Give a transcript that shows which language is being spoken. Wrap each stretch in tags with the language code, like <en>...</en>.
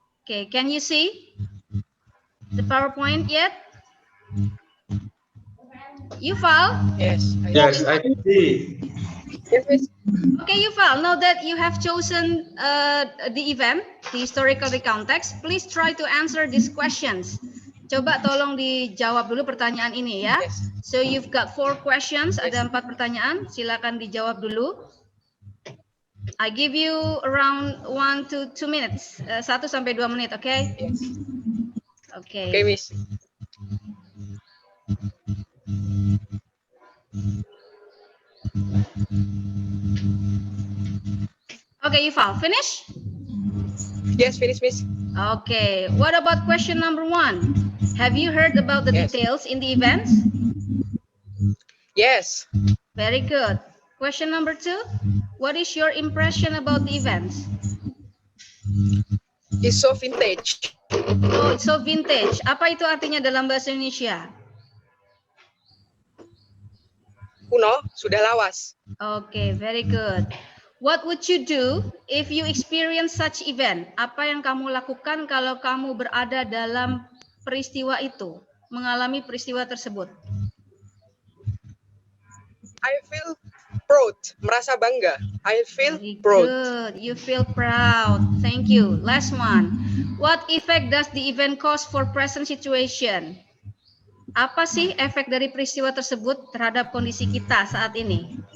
<en>Okay, can you see the PowerPoint yet? Yuval? Yes. Yes, I see. Yes, Miss. Okay, Yuval, now that you have chosen the event, the historical recount text, please try to answer these questions.</en> <id>Coba tolong dijawab dulu pertanyaan ini ya.</id> <en>Yes. So you've got 4 questions,</en> <id>ada 4 pertanyaan, silakan dijawab dulu.</id> <en>I give you around 1 to 2 minutes,</en> <id>1 sampai 2 menit, oke?</id> <en>Okay? Yes.</en> <id>Oke.</id> <en>Okay, Miss. Okay, Yuval, finish? Yes, finish, Miss. Okay, what about question number 1? Have you heard about the Yes. details in the events? Yes. Very good. Question number 2, what is your impression about the events? It's so vintage. Oh, it's so vintage.</en> <id>Apa itu artinya dalam bahasa Indonesia? Kuno, sudah lawas.</id> <en>Okay, very good. What would you do if you experience such event?</en> <id>Apa yang kamu lakukan kalau kamu berada dalam peristiwa itu, mengalami peristiwa tersebut?</id> <en>I feel proud,</en> <id>merasa bangga.</id> <en>I feel Very proud. good. You feel proud. Thank you. Last one. What effect does the event cause for present situation?</en> <id>Apa sih efek dari peristiwa tersebut terhadap kondisi kita saat ini?</id>